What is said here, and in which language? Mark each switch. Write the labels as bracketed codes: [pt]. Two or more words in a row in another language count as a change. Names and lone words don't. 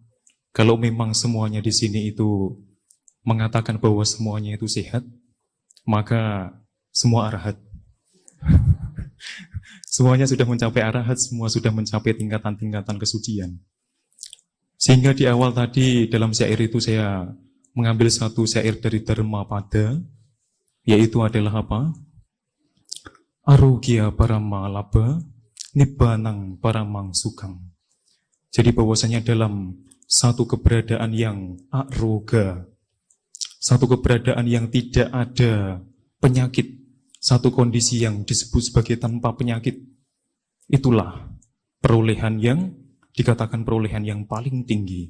[id] Kalau memang semuanya di sini itu mengatakan bahwa semuanya itu sehat, maka semua arahat. Semuanya sudah mencapai arahat, semua sudah mencapai tingkatan-tingkatan kesucian. Sehingga di awal tadi dalam syair itu saya mengambil satu syair dari Dharmapada, yaitu adalah apa? [pi] Arogya parama labha nibbanang paramang sukhang. [id] Jadi bahwasanya dalam satu keberadaan yang aroga, satu keberadaan yang tidak ada penyakit, satu kondisi yang disebut sebagai tanpa penyakit, itulah perolehan yang dikatakan perolehan yang paling tinggi.